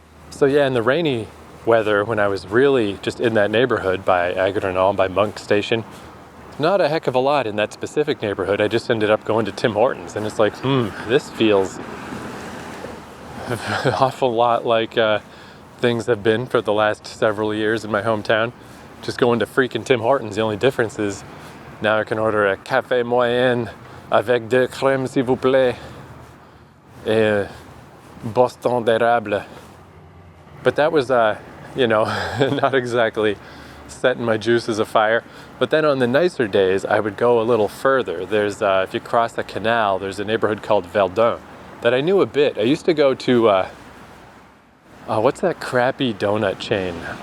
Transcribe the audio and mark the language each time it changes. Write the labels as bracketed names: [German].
[English] So yeah, in the rainy weather, when I was really just in that neighborhood by Agrenal, by Monk Station, not a heck of a lot in that specific neighborhood. I just ended up going to Tim Hortons, and it's like, this feels an awful lot like things have been for the last several years in my hometown. Just going to freaking Tim Hortons. The only difference is now I can order a [French] café moyen avec de crème s'il vous plaît et Boston d'érable. [English] But that was, not exactly setting my juices afire. But then on the nicer days, I would go a little further. There's, if you cross the canal, there's a neighborhood called Verdun that I knew a bit. I used to go to, what's that crappy donut chain?